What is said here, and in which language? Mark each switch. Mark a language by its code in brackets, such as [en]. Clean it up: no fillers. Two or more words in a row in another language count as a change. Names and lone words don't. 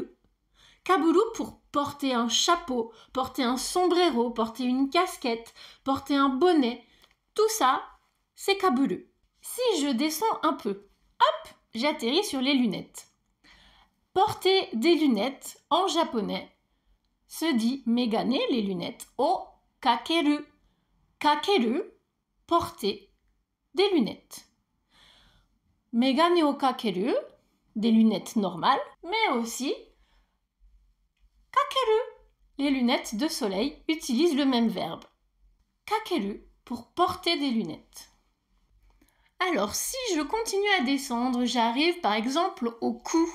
[fr] Kaburu pour porter un chapeau, porter un sombrero, porter une casquette, porter un bonnet. Tout ça, c'est kaburu. Si je descends un peu, hop, j'atterris sur les lunettes. Porter des lunettes, en japonais, se dit megane, les lunettes, [ja] をかける. [fr] Kakeru, porter des lunettes. [ja] 眼鏡をかける, [fr] des lunettes normales, mais aussi kakeru, les lunettes de soleil utilisent le même verbe. Kakeru, pour porter des lunettes. Alors, si je continue à descendre, j'arrive par exemple au cou.